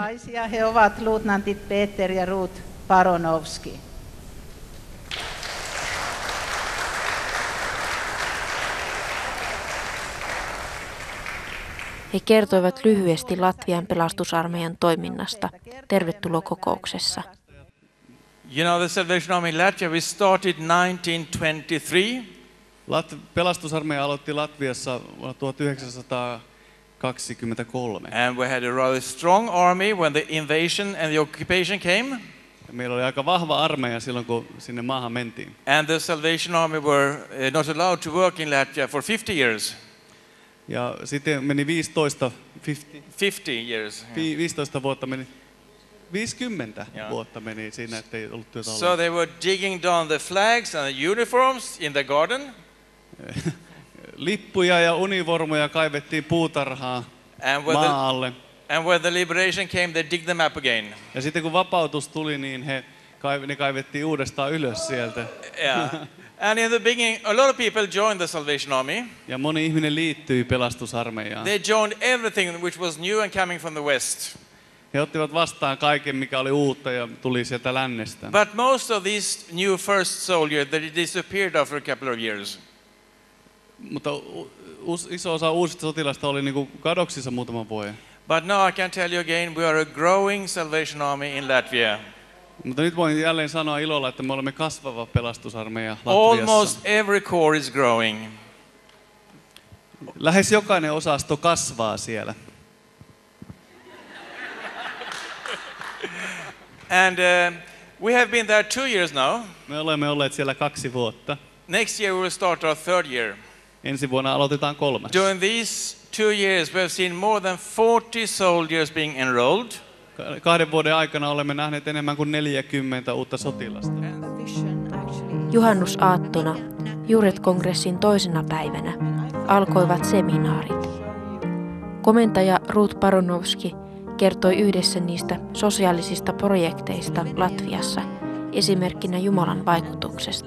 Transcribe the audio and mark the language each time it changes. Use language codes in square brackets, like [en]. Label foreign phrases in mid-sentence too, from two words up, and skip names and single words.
[fi] He ovat luutnantit Peter ja Ruth Baronovski. He kertoivat lyhyesti Latvian pelastusarmeijan toiminnasta tervetulokokouksessa. [en] You know, the Salvation Army in Latvia, we started 1923. [fi] Pelastusarmeija aloitti Latviassa vuonna 1923. [en] And we had a rather strong army when the invasion and the occupation came. [fi] Meillä oli aika vahva armeija silloin, kun sinne maahan mentiin. [en] And the Salvation Army were not allowed to work in Latvia for 50 years. [fi] Ja sitten meni 50 years. 15 vuotta meni. 50 vuotta meni siinä, ettei ollut työtä [en] So they were digging down the flags and the uniforms in the garden. [fi] Lippuja ja univormuja kaivettiin puutarhaa maalle. [en] And when the liberation came, they digged them up again. [fi] Ja sitten kun vapautus tuli, niin ne kaivettiin uudestaan ylös sieltä. [en] Yeah. And in the beginning, a lot of people joined the Salvation Army. [fi] Ja moni ihminen liittyi pelastusarmeijaan. [en] They joined everything which was new and coming from the west. [fi] He ottivat vastaan kaiken, mikä oli uutta ja tuli sieltä lännestä. [en] But most of these new first soldiers, they disappeared after a couple of years. [fi] Mutta iso osa uusista sotilasta oli niinku kadoksissa muutaman vuoden. [en] But now I can tell you again, we are a growing Salvation Army in Latvia. [fi] Mutta nyt voin jälleen sanoa ilolla, että me olemme kasvava pelastusarmeija Latviassa. [en] Almost every corps is growing. [fi] Lähes jokainen osasto kasvaa siellä. [en] And we have been there 2 years now. [fi] Me olemme olleet siellä 2 vuotta. [en] Next year we will start our 3rd year. [fi] Ensi vuonna aloitetaan 3. [en] During these 2 years we have seen more than 40 soldiers being enrolled. [fi] 2 vuoden aikana olemme nähneet enemmän kuin 40 uutta sotilasta. Juhannusaattona, Juuret-kongressin toisena päivänä, alkoivat seminaarit. Komentaja Ruth Baronovski kertoi yhdessä niistä sosiaalisista projekteista Latviassa, esimerkkinä Jumalan vaikutuksesta.